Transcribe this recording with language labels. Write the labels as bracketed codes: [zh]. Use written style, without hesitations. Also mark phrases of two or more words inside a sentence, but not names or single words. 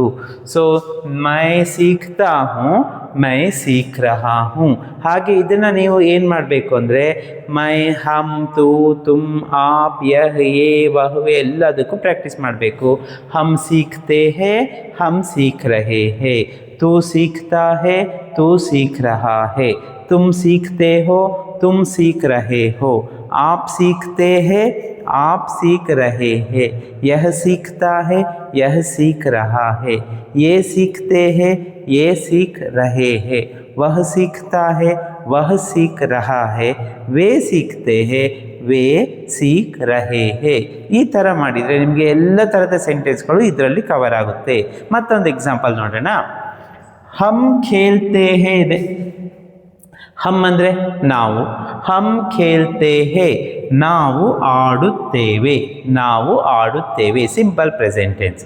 [hi] सो मैं सीखता हूँ, मैं सीख रहा हूँ. [kn] ಹಾಗೆ ಇದನ್ನು ನೀವು ಏನು ಮಾಡಬೇಕು ಅಂದರೆ [hi] मैं, हम, तू, तुम, आप, यह, ये, वह [kn] ಎಲ್ಲದಕ್ಕೂ ಪ್ರಾಕ್ಟೀಸ್ ಮಾಡಬೇಕು. [hi] हम सीखते हैं, हम सीख रहे हैं. तू सीखता है, तू सीख रहा है. तुम सीखते हो, तुम सीख रहे हो. आप सीखते हैं, आप सीख रहे हैं. यह सीखता है, यह सीख रहा है. ये सीखते हैं, ये सीख रहे हैं. वह सीखता है, वह सीख रहा है. वे सीखते हैं, वे सीख रहे हैं. [kn] ಈ ಥರ ಮಾಡಿದರೆ ನಿಮಗೆ ಎಲ್ಲ ಥರದ ಸೆಂಟೆನ್ಸ್ಗಳು ಇದರಲ್ಲಿ ಕವರ್ ಆಗುತ್ತೆ. ಮತ್ತೊಂದು ಎಕ್ಸಾಂಪಲ್ ನೋಡೋಣ. [hi] हम खेलते हैं [kn] ಇದೆ. ಹಮ್ ಅಂದರೆ ನಾವು, [hi] हम खेलते हैं [kn] ನಾವು ಆಡುತ್ತೇವೆ, ನಾವು ಆಡುತ್ತೇವೆ [en] simple present tense.